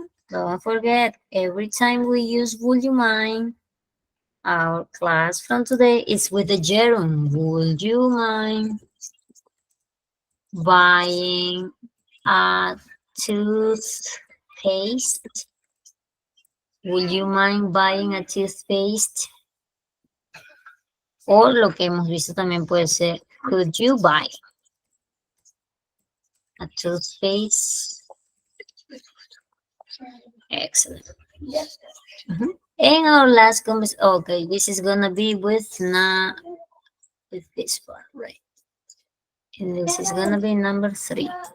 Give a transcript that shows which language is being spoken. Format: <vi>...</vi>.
<en>Don't forget, every time we use would you mind, our class from today is with the gerund. Would you mind buying a toothpaste? Would you mind buying a toothpaste?</en> <es>O lo que hemos visto también puede ser,</es> <en>could you buy a toothpaste? Excellent. And our last conversation, okay, this is gonna be with this part, right? And this is gonna be number 3.</en>